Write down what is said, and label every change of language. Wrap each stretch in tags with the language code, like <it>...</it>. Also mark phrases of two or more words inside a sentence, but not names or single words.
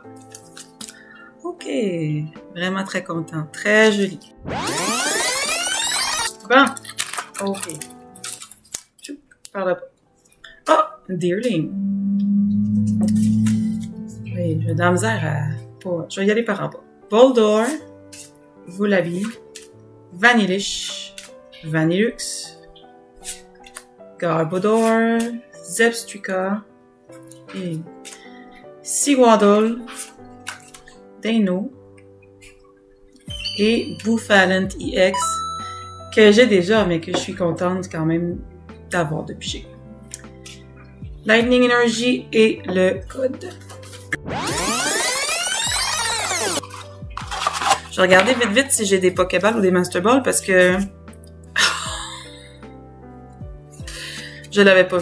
<fr>Ok. Vraiment très content. Très joli. Bon. Ok. Par là. Deerling. Oui, j'ai de la misère à... Je vais y aller par en bas. Boldor. Volabi. Vanillish. Vanillux. Garbodor. Zebstrika. Et Seawaddle. Dino. Et Bouffalant EX. Que j'ai déjà, mais que je suis contente quand même d'avoir depuis j'ai. Lightning Energy et le code. Je vais regarder vite si j'ai des Pokéballs ou des Master Balls parce que je l'avais pas vu.</fr>